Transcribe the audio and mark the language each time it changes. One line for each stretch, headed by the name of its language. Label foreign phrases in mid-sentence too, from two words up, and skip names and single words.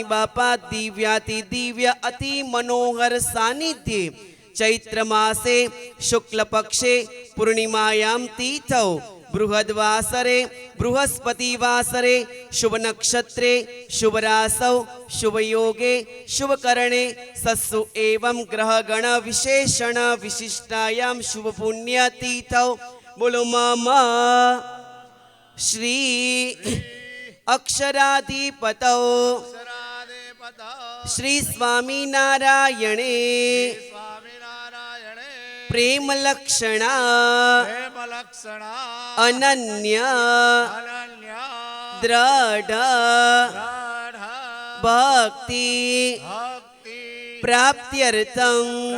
Sanskrit: बापा दिव्याति दिव्य अति मनोहर सानिध्ये चैत्र मासे शुक्ल पक्षे पूर्णिमायां तिथौ बृहद्वासरे बृहस्पति वासरे शुभ नक्षत्रे शुभ रासौ शुभ योगे शुभ करणे सत्सु एवं ग्रह गण विशेषण विशिष्टायां शुभ पुण्य तिथौ
Gujarati: બોલો મામા
Sanskrit: श्री अक्षराधिपतौ श्री स्वामिनारायणे प्रेम लक्षणा अनन्य द्रढ भक्ति प्राप्त्यर्थम